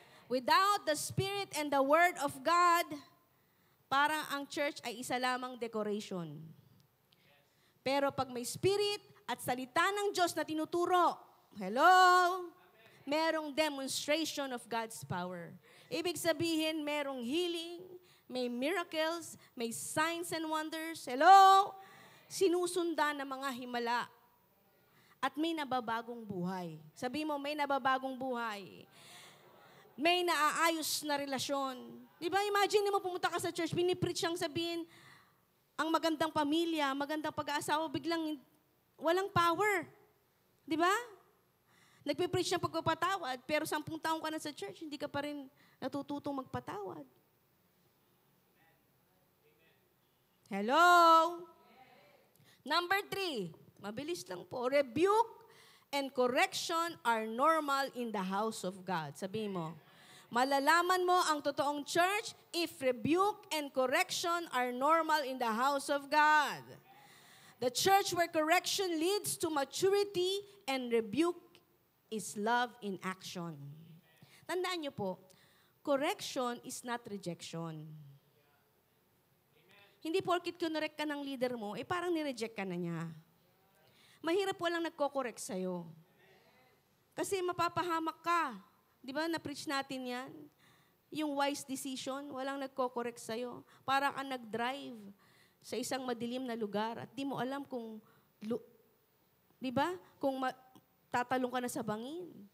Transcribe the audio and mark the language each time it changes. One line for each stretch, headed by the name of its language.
English: Without the Spirit and the Word of God,
Filipino: parang ang church ay isa lamang
English: decoration.
Filipino: Pero pag may Spirit at salita ng Diyos na tinuturo, hello?
English: Merong demonstration of God's power.
Filipino: Ibig sabihin,
English: merong healing, may miracles, may signs and wonders. Hello?
Filipino: Sinusundan ng mga himala. At may nababagong buhay. Sabi mo, may nababagong buhay. May naaayos na relasyon. Di ba? Imagine mo pumunta ka sa church, pinipreach siyang sabihin, ang magandang pamilya, magandang pag-aasawa, biglang walang power. Di ba? Nagpipreach ng pagpapatawad, pero 10 taon ka na sa church, hindi ka pa rin natututong magpatawad. Hello?
English: Number 3,
Filipino: mabilis lang po.
English: Rebuke and correction are normal in the house of God.
Filipino: Sabi mo, malalaman mo ang totoong
English: church if rebuke and correction are normal in the house of God. The church where correction leads to maturity and rebuke is love in action.
Filipino: Tandaan niyo po,
English: correction is not rejection.
Filipino: Hindi porkit kinorek ka ng leader mo, parang nireject ka na niya. Mahirap walang nagko-correct sa'yo. Kasi mapapahamak ka. Di ba, na-preach natin yan? Yung wise decision, walang nagko-correct sa'yo. Para ka nag-drive sa isang madilim na lugar at di mo alam kung, di ba, kung tatalong ka na sa bangin.